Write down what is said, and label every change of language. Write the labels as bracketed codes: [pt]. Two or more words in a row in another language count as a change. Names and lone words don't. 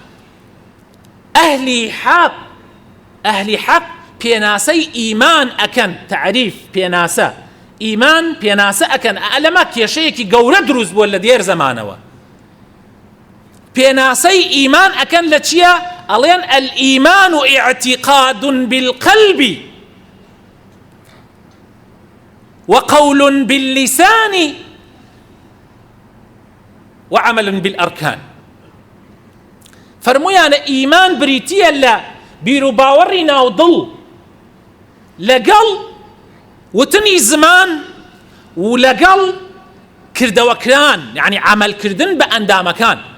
[ckb] ئەهلی حەق پێناسەی ئیمان ئەکەن تعریف پێناسە ئیمان پێناسە ئەکەن ئەلەمە کێشەیەکی گەورە دروست بووە لە دێر زەمانەوە پێناسەی ئیمان ئەکەن لە چییە ئەڵێن [ar] الئیمان اعتقاد بالقلب وقول باللسان وعمل بالأركان. [ckb] فرمویانە ئیمان بریتیە لە بیر و باوەڕی ناودڵ لەگەڵ وتنی زمان و لەگەڵ کردەوەکران، یعنی عملکردن بە ئەندامەکان.